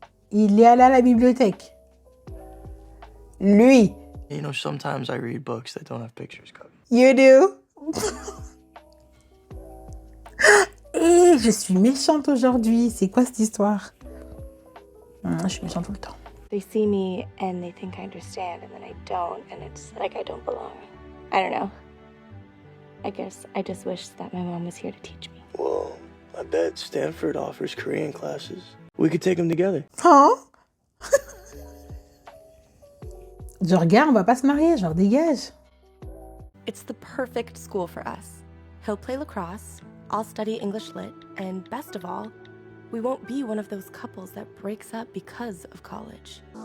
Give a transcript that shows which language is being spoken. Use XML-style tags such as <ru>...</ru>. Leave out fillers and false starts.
<fr>Il est allé à la bibliothèque. Lui.</fr> <en>You know, sometimes I read books that don't have pictures, Cubby. You do.</en> <fr>Et je suis méchante aujourd'hui. C'est quoi cette histoire? Je suis méchante tout le temps.</fr> <en>They see me and they think I understand, and then I don't, and it's like I don't belong. I don't know. I guess I just wish that my mom was here to teach me. Well, I bet Stanford offers Korean classes. We could take them together.</en> <fr>Hein? Genre, gars, on va pas se marier, genre, dégage.</fr> <en>It's the perfect school for us. He'll play lacrosse, I'll study English lit, and best of all, we won't be one of those couples that breaks up because of college.</en>